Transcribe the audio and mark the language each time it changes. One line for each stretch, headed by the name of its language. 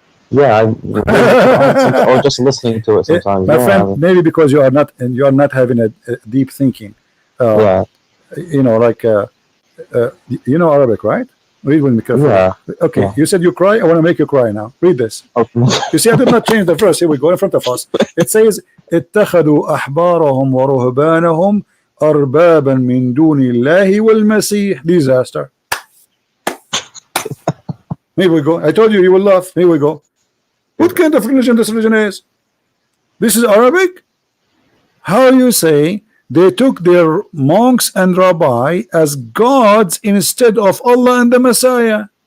English: yeah, I reading the Quran sometimes, or just listening to it sometimes. My Yeah, I friend, mean, maybe because you are not having a deep thinking. Uh, yeah, like you know Arabic, right? Read with me carefully. yeah, Okay, yeah. you said you cry. I want to make you cry now. Read this. Okay. You see, I did not change the verse. Here we go in front of us. It says,
Arabic: اتخذوا أحبارهم ورهبانهم أربابا من دون الله والمسيح.
English: Disaster. Here we go. I told you you will laugh. Here we go. What kind of religion this religion is? This is Arabic? How you say they took their monks and rabbi as gods instead of Allah and the Messiah?